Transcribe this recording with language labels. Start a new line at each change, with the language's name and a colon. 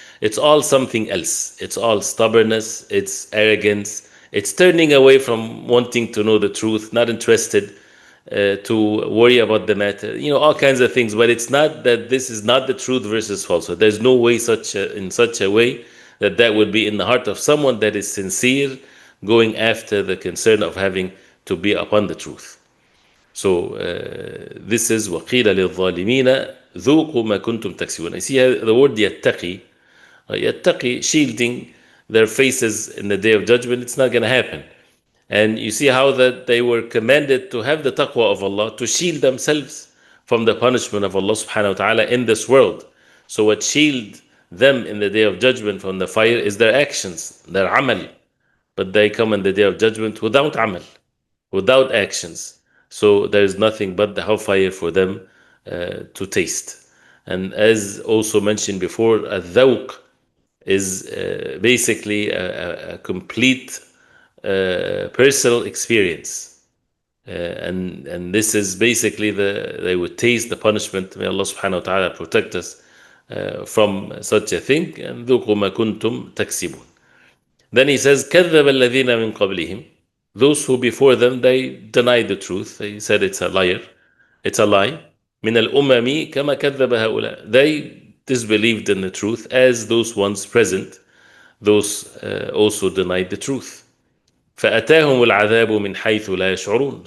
English: It's all something else. It's all stubbornness, it's arrogance, it's turning away from wanting to know the truth, not interested to worry about the matter, all kinds of things. But it's not that this is not the truth versus falsehood. There's no way in such a way that would be in the heart of someone that is sincere, going after the concern of having to be upon the truth. So this is
Arabic: وَقِيلَ لِلظَّالِمِينَ ذُوقُوا مَا كُنْتُمْ تَكْسِبُونَ.
English: I see the word يَتَّقِي. Yattaqi, shielding their faces in the day of judgment. It's not going to happen. And you see how that they were commanded to have the taqwa of Allah, to shield themselves from the punishment of Allah subhanahu wa ta'ala in this world. So what shield them in the day of judgment from the fire is their actions, their amal. But they come in the day of judgment without amal, without actions. So there is nothing but the hellfire for them to taste. And as also mentioned before, al-dhawq is basically a complete personal experience. And this is basically they would taste the punishment. May Allah subhanahu wa ta'ala protect us from such a thing.
Arabic: And ذُوقُوا مَا كُنْتُمْ تَكْسِبُونَ.
English: Then he says,
Arabic: كَذَّبَ الَّذِينَ مِنْ قَبْلِهِمْ.
English: Those who before them, they denied the truth. They said it's a liar. It's a lie.
Arabic: مِنَ الْأُمَمِ كَمَا كَذَّبَ هَؤُلَاء.
English: They disbelieved in the truth as those ones present. Those also denied the truth.
Arabic: فَأَتَاهُمُ الْعَذَابُ مِنْ حَيْثُ لَا يَشْعُرُونَ.